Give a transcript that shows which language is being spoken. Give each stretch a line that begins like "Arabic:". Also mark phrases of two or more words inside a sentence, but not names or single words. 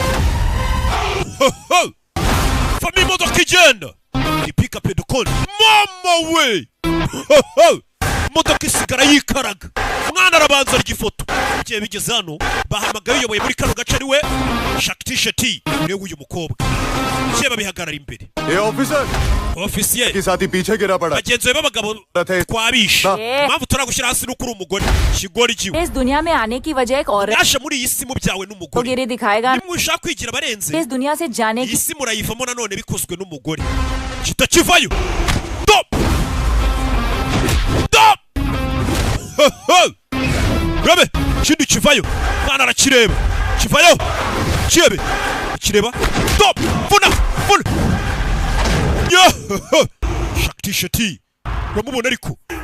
Kinyarwanda: fami imodoka igenda Deepika Padukone mama we imodoka isigara yikaraga umwana arabanza igifoto igihe bigeze hano bahamagaye uyoboye muri kano gace ariwe Shakti Shetty niwe uyu mukobwa igihe babihagarara imbere ofisiye bagenzi b'abagabo twabishe impamvu turagushyira hasi nuko uri umugore kigori kiwe
Hindi: इस दुनिया में आने की वजह एक औरत
Kinyarwanda: yaje muri iyi si mu byawe n'umugore
Hindi: गिरी दिखाएगा
Kinyarwanda: nimushaka kwigira barenze
Hindi: इस दुनिया से जाने
Kinyarwanda: iyi
Hindi: की
Kinyarwanda: si murayivamo nanone bikozwe n'umugore kitakivayo
English: stop stop
Kinyarwanda: Rabe kindi kivayo mwana arakireba kivayo kibe kireba stop funa yo Shakti Shetty uramubona ariko